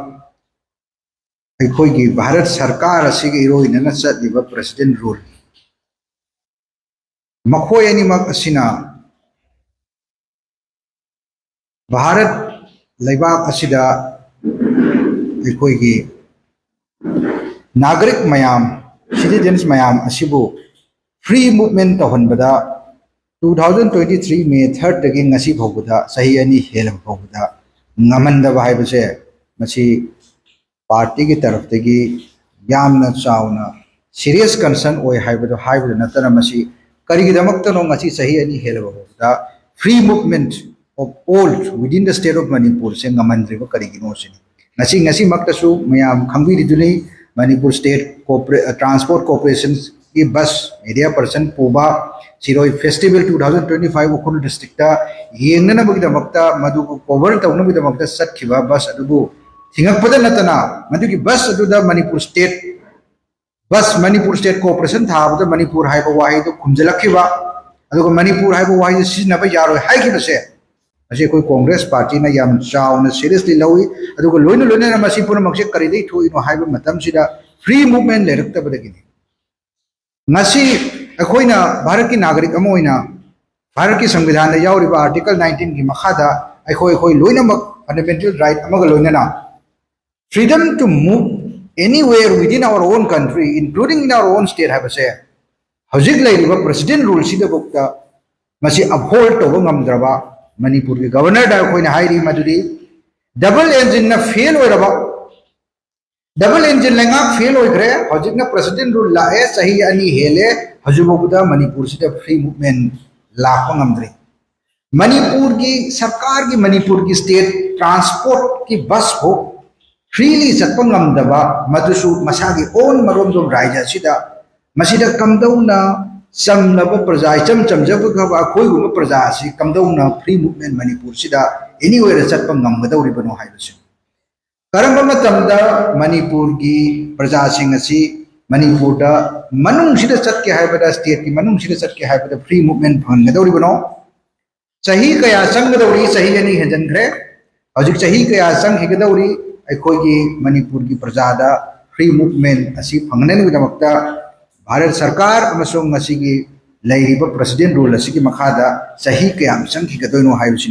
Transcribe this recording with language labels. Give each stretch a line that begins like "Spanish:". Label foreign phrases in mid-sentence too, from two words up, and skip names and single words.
Manipuri: अखोइगी भारत सरकार असिगे इरोइना चतलिबा प्रेसिडेंट रूल मखोय अनिमक असिना भारत लेबाक असिदा अखोइगी नागरिक मयाम सिटीजन्स मयाम असिबु
English: free movement
Manipuri: तहनबदा 2023 मे 3 तगी ngasi phobda sahi ani helam phobda ngamanda haibase masi party ki taraf tagi yamna chauna
English: serious concern
Manipuri: oi haibada natana masi karigi damakta no ngasi sahi ani helam phobda
English: free movement of all within the state of Manipur
Manipuri: se ngamandriba karigi no sini ngasi maktasu mayam khambiri duni Manipur State Transport Corporation की बस media person पुबा सिरोई फेस्टिवल 2025 उखुल डिस्ट्रिक्ट येंगना बगिदमक्ता मधु को कवर तौना बिदमक्ता सत्खिबा बस अदुबु थिंगकपदा नतना मधु की बस अदुदा मणिपुर स्टेट कॉर्पोरेशन थाबदा मणिपुर हाइबा वाही तो खुमजलखिबा अदुगो मणिपुर हाइबा वाही सिजनबा यारो हाइखिबसे असे कोई कांग्रेस पार्टी ना याम चावना सीरियसली लवी अदुगो लोइना लोइना मसी पुनमक्से करिदै थोइनो हाइबा मतमसिदा
English: free movement
Manipuri: लेरक्तबदगिनि ngasi अखोइना भारत की नागरिक अमोइना भारत की संविधान में यावरिबा आर्टिकल 19 की मखादा अखोइ लोइनमक
English: fundamental right
Manipuri: अमग लोइनना
English: freedom to move anywhere within our own country including in our own state
Manipuri: हाबसे हजिक लेरिबा
English: President rule
Manipuri: सिदा बक्ता मसी अपहोल्ड तोबा ngamdraba मणिपुर की गवर्नर दा अखोइना हाइरि मदुदी
English: double engine
Manipuri: ना फेल होइरबा
English: double engine
Manipuri: लेंगा फेल होइग्रे हजिकना
English: President rule
Manipuri: लाए सही अनि हेले हजुबोबुदा मणिपुर से फ्री मूवमेंट लाप ngamdri मणिपुर की सरकार की मणिपुर की
English: state transport
Manipuri: की बस हो फ्रीली चतप ngamdaba मदुसु मसागी ओन मरोमदोम राज्य सिदा मसिदा कमदौना चमनब प्रजा चम चमजब खबा अखोइगुम प्रजा सि कमदौना
English: free movement
Manipuri: मणिपुर सिदा एनीवेयर चतप ngamgadौरिबनो हाइबसु करम मतमदा मणिपुर की प्रजा सिंह असि मणिपुर दा मनुंग सिदा चतके हाइबदा स्टेट की मनुंग सिदा चतके हाइबदा
English: free movement
Manipuri: फंगदौरिबनो सही कया संगदौरी सही अनि हेजनग्रे हजिक सही कया संग हिगदौरी अखोइगी मणिपुर की प्रजा दा
English: free movement
Manipuri: असि फंगननि बिदमक्ता भारत सरकार अमसोंग ngasi लेरिबा
English: President rule
Manipuri: असि की मखादा सही कयाम संखिगदोइनो हाइबसिनि